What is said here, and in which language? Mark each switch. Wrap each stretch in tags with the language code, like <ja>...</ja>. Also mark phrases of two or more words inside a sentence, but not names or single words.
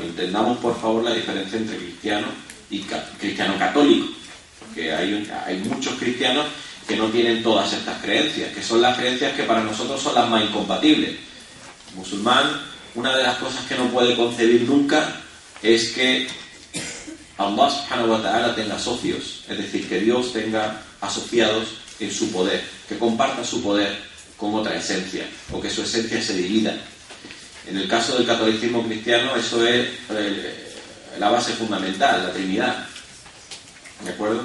<es>Entendamos por favor la diferencia entre cristiano y cristiano católico, porque hay muchos cristianos que no tienen todas estas creencias, que son las creencias que para nosotros son las más incompatibles. Musulmán, una de las cosas que no puede concebir nunca es que Allah</es> <ar>سبحانه وتعالى</ar> <es>tenga socios, es decir, que Dios tenga asociados en su poder, que comparta su poder con otra esencia, o que su esencia se divida. En el caso del catolicismo cristiano, eso es la base fundamental, la Trinidad, ¿de acuerdo?</es>